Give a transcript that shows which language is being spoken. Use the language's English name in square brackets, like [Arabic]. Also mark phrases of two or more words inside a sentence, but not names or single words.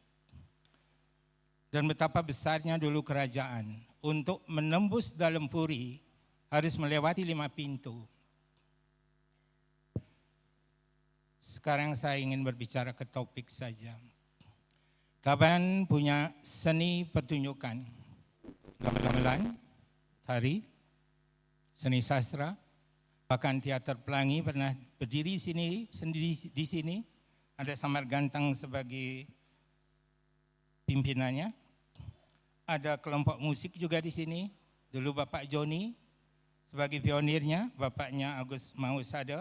[Indonesian] Dan betapa besarnya dulu kerajaan. Untuk menembus dalam Puri harus melewati 5 pintu. Sekarang saya ingin berbicara ke topik saja. Tabanan punya seni pertunjukan, gamelan, tari, seni sastra, bahkan teater pelangi pernah berdiri di sini. Ada Samar Gantang sebagai pimpinannya. Ada kelompok musik juga di sini. Dulu Bapak Joni sebagai pionirnya, bapaknya Agus Mausada.